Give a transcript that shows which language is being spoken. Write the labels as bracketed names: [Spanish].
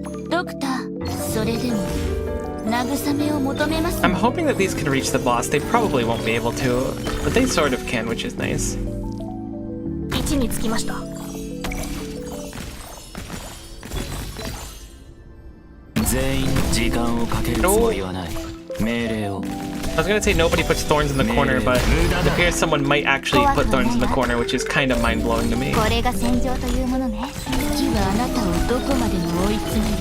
[Japanese] ドクター、それでも慰めを求めます。 [English] I'm hoping that these can reach the boss. They probably won't be able to, but they sort of can, which is nice. [Japanese] 位置につきました。全員時間をかけるつもりはない。命令を。 [English] I was gonna say nobody puts thorns in the corner, but it appears someone might actually put thorns in the corner, which is kind of mind-blowing to me. [Japanese] これが戦場というものね。月はあなたをどこまでも追い詰める。